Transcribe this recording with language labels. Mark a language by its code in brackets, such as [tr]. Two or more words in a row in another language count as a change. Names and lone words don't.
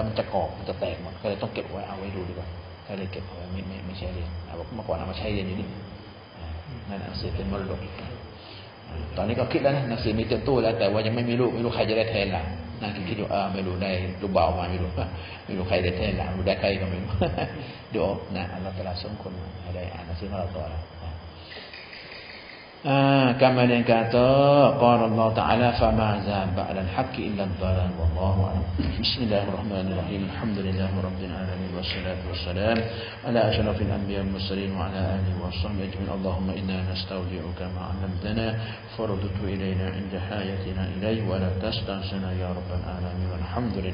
[th] มันจะกรอบมันจะแตกหมดก็เลยต้องเก็บไว้เอาไว้ดูดีกว่าก็เลยเก็บเอาไว้ไม่ใช้เรียนเมื่อก่อนเอามาใช้เรียนอยู่นี่นั่นหนังสือเป็นมรดกตอนนี้ก็คิดแล้วนะหนังสือมีเต็มตู้แล้วแต่ว่ายังไม่มีลูกใครจะได้แทนหลังนั่งคิดอยู่ไม่รู้ได้ลูกบ่าวมาไม่รู้ใครได้แทนหลังรู้ได้ใครก็ไม่รู้เดี๋ยวนะอัลลอฮฺตะอาลาส่งคนให้ได้อ่านหนังสือของเราต่อแล้ว [ms] kemudian kata [ar] قال الله تعالى فما ذا بعد الحق إلا الضلال والله أعلم. بسم الله الرحمن الرحيم. الحمد لله رب العالمين والصلاة والسلام على أشرف الأنبياء والمرسلين وعلى آله وصحبه أجمعين. اللهم إنا نستودعك ما علمتنا فردّه إلينا عند حياتنا إليه ولا تنسنا يا رب العالمين.